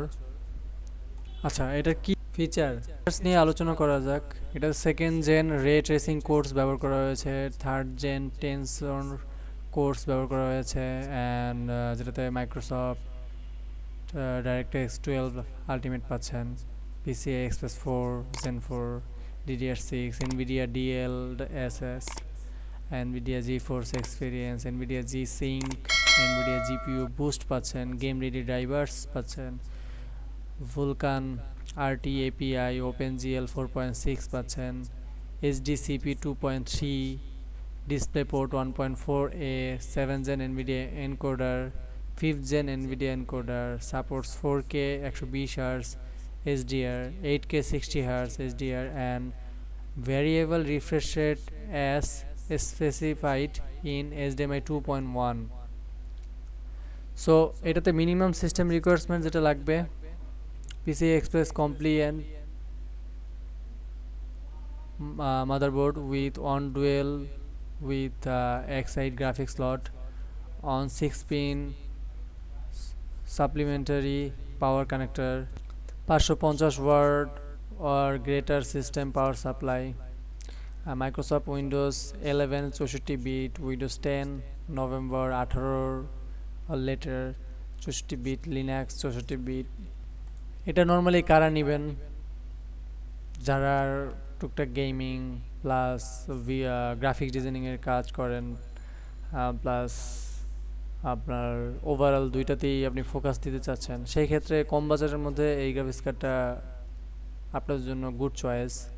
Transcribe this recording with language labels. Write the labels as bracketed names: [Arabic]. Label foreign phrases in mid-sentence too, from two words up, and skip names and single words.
[Bangla] আচ্ছা, এটার কি ফিচার্স নিয়ে আলোচনা করা যাক। এটা [English] second gen ray tracing cores [Bangla] ব্যবহার করা হয়েছে, [English] third gen tensor cores [Bangla] ব্যবহার করা হয়েছে অ্যান্ড যেটাতে মাইক্রোসফট ডাইরেক্টএক্স 12 আলটিমেট পাচ্ছেন, PCI Express 4 Gen 4 DDR6 NVIDIA DLSS NVIDIA GeForce Experience NVIDIA G-Sync NVIDIA GPU Boost পাচ্ছেন, [English] game ready drivers [Bangla] পাচ্ছেন, Vulkan RT [English] API OpenGL 4.6 পাচ্ছেন, HDCP 2.3 DisplayPort 1.4a 7th Gen NVIDIA encoder 5th Gen NVIDIA encoder, supports 4K 120 Hz HDR 8K 60 Hz HDR and variable refresh rate as specified in HDMI 2.1. [Bangla] সো এটাতে [English] minimum system requirement [Bangla] যেটা লাগবে, [English] PCI Express compliant motherboard with on dual with X8 graphics slot on 6 pin supplementary power connector, 550 watt or greater system power supply, Microsoft Windows 11 64 bit, Windows 10 November 18 or later 64 bit, Linux 64 bit। [Bangla] এটা নর্মালি কারা নেবেন? যারা টুকটাক গেমিং প্লাস গ্রাফিক ডিজাইনিংয়ের কাজ করেন, প্লাস আপনার ওভারঅল দুইটাতেই আপনি ফোকাস দিতে চাচ্ছেন, সেই ক্ষেত্রে কম বাজারের মধ্যে এই গ্রাফিক্স কার্ডটা আপনার জন্য [English] good choice.